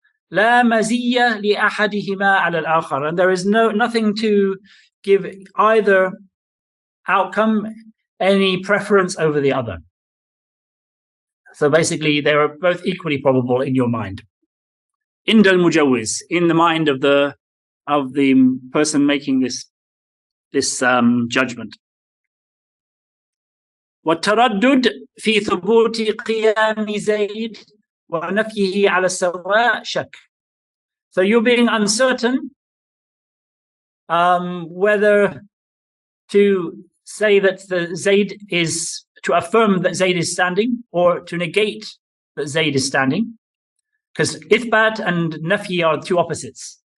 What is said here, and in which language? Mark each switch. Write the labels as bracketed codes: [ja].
[ar] La maziyya li ahadihima ala al-akhar, [en] and there is nothing to give either outcome any preference over the other. So basically, they are both equally probable in your mind. [ar] Inda al-mujawwiz, [en] in the mind of the person making this judgment. [ar] والتردد في ثبوت قيام زيد ونفيه على السواء شك. [en] So you're being uncertain whether to say that the Zayd is, to affirm that Zayd is standing, or to negate that Zayd is standing, because ithbat and nafi are two opposites.